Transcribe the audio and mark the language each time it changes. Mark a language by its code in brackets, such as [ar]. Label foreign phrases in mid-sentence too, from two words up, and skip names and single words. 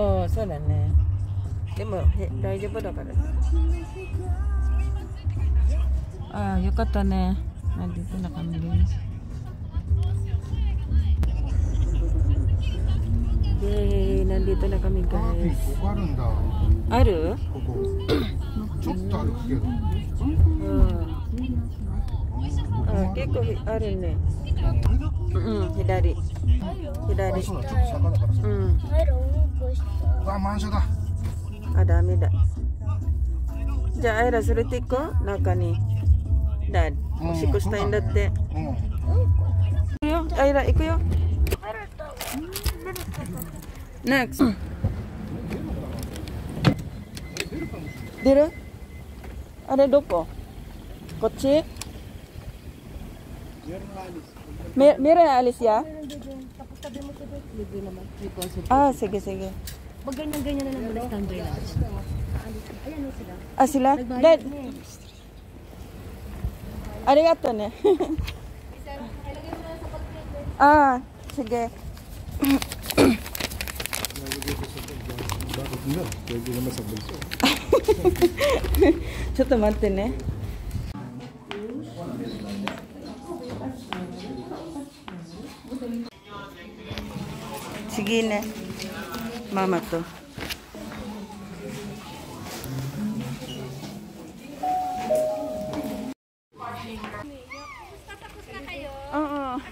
[ja] ああ、そうだね。でも大丈夫だから。ああ、よかったね。 [tl] Nandito na kami din. Yay! Nandito na kami guys. [ja] ここあるんだ。ある？ここ。ちょっと歩くけど。うん。 結構あるね。うん、左。左。そうだ、ちょっと坂だからさ。入るうんこした。うわ、満車だ。あ、ダメだ。じゃあ、アイラ連れて行こう、中に。だ、おしっこしたいんだって。うん。行くよ、アイラ、行くよ。Next。出る？あれどこ？こっち ？ [tl] Meron alis ya? Tapos sabi mo sa libre naman. May concept. Ah, sige, sige. Pag ganyan-ganyan na lang muna standby lang. Ayan o sila. Ah, sila? Dad. [ja] ありがとうね. [tl] Ah, sige. Bakit nga? Pwede naman sa bulso. [ja] ちょっと待ってね。 [tl] Sige na. Mama to. Oo.